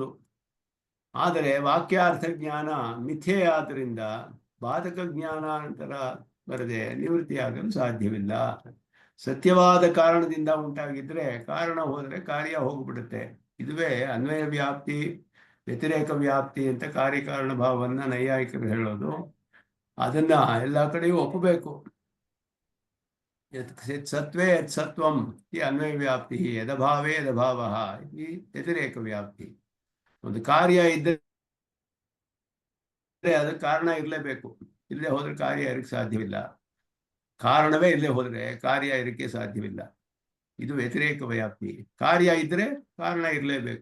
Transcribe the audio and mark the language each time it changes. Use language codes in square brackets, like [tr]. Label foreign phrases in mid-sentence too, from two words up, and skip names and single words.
[kn] ಆದರೆ ವಾಕ್ಯಾರ್ಥ ಜ್ಞಾನ ಮಿಥ್ಯೆ ಆದ್ದರಿಂದ ಬಾಧಕ ಜ್ಞಾನ ನಂತರ ಬರದೆ ನಿವೃತ್ತಿಯಾಗಲು ಸಾಧ್ಯವಿಲ್ಲ. ಸತ್ಯವಾದ ಕಾರಣದಿಂದ ಉಂಟಾಗಿದ್ದರೆ ಕಾರಣ ಹೋದರೆ ಕಾರ್ಯ ಹೋಗ್ಬಿಡುತ್ತೆ. ಇದುವೇ ಅನ್ವಯ ವ್ಯಾಪ್ತಿ ವ್ಯತಿರೇಕ ವ್ಯಾಪ್ತಿ ಅಂತ ಕಾರ್ಯಕಾರಣ ಭಾವವನ್ನು ನೈಯಾಯಿಕರು ಹೇಳೋದು. ಅದನ್ನ ಎಲ್ಲ ಕಡೆಯೂ ಒಪ್ಪಬೇಕು. [sa] ಸತ್ವೇ ಯತ್ ಸತ್ವಂ [kn] ಈ ಅನ್ವಯ ವ್ಯಾಪ್ತಿ, [sa] ಯದಭಾವೇ ಯದಭಾವ [kn] ಈ ವ್ಯತಿರೇಕ ವ್ಯಾಪ್ತಿ. ಒಂದು ಕಾರ್ಯ ಇದ್ದರೆ ಅದಕ್ಕೆ ಕಾರಣ ಇರಲೇಬೇಕು, ಇಲ್ಲದೆ ಹೋದ್ರೆ ಕಾರ್ಯ ಇರಕ್ಕೆ ಸಾಧ್ಯವಿಲ್ಲ. ಕಾರಣವೇ ಇಲ್ಲದೆ ಹೋದರೆ ಕಾರ್ಯ ಇರಕ್ಕೆ ಸಾಧ್ಯವಿಲ್ಲ. ಇದು ವ್ಯತಿರೇಕ ವ್ಯಾಪ್ತಿ. ಕಾರ್ಯ ಇದ್ದರೆ ಕಾರಣ ಇರಲೇಬೇಕು.